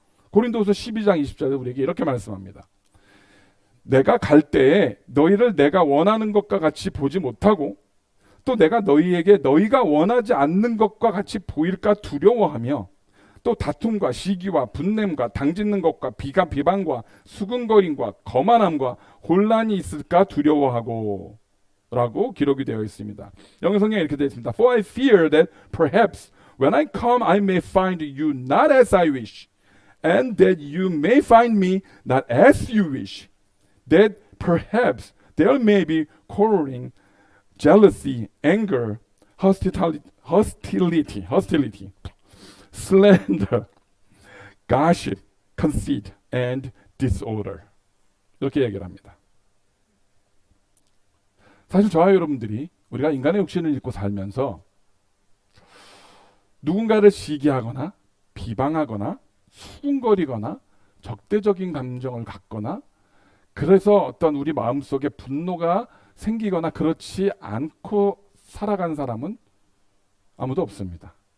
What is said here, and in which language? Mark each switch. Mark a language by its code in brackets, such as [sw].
[ko] 고린도후서 12장 20절에 우리에게 이렇게 말씀합니다. 내가 갈 때에 너희를 내가 원하는 것과 같이 보지 못하고 또 내가 너희에게 너희가 원하지 않는 것과 같이 보일까 두려워하며 또 다툼과 시기와 분냄과 당짓는 것과 비방과 수근거림과 거만함과 혼란이 있을까 두려워하고 라고 기록이 되어 있습니다. 영어 성경에 이렇게 되어 있습니다. [en] For I fear that perhaps when I come I may find you not as I wish and that you may find me not as you wish, that perhaps there may be quarreling, jealousy, anger, hostility, slander, gossip, conceit, and disorder. [ko] 이렇게 얘기를 합니다. 사실 저와 여러분들이 우리가 인간의 육신을 입고 살면서 누군가를 시기하거나 비방하거나 수군거리거나 적대적인 감정을 갖거나 그래서 어떤 우리 마음속에 분노가 생기거나 그렇지 않고 살아간 사람은 아무도 없습니다.